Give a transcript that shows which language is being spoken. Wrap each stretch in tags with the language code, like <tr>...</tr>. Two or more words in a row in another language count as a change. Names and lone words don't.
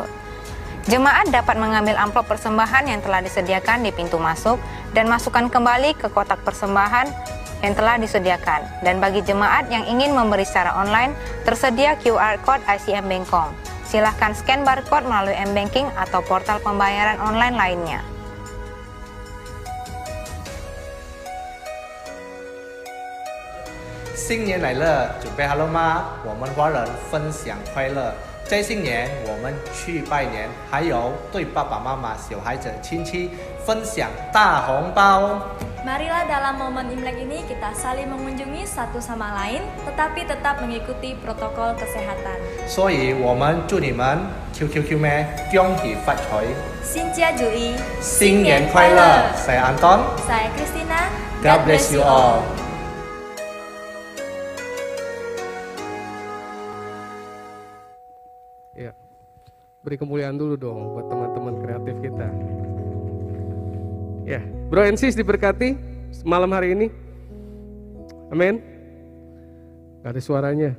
<id>Jemaat dapat mengambil amplop persembahan yang telah disediakan di pintu masuk dan masukkan kembali ke kotak persembahan yang telah disediakan. Dan bagi jemaat yang ingin memberi secara online, tersedia QR Code ICM Bengkong. Silahkan</id> <en>scan barcode</en> <id>melalui M-Banking atau portal pembayaran online lainnya.</id> <zh>新年来了，准备好了吗？我们华人分享快乐。在新年，我们去拜年，还有对爸爸妈妈、小孩子、亲戚分享大红包。</zh> <id>Marilah dalam momen Imlek ini kita saling mengunjungi satu sama lain, tetapi tetap mengikuti protokol kesehatan.</id> <zh>所以我们祝你们 QQQ 咩，恭喜發財， Xinjia Jui, 新年快樂。</zh> <id>Saya Anton, Saya Christina,</id> <en>God bless you all.</en> <id>Ya, beri kemuliaan dulu dong buat teman-teman kreatif kita. Ya,</id> <en>Bro and Sis</en> <id>diberkati malam hari ini. Amin. Gak ada suaranya.</id>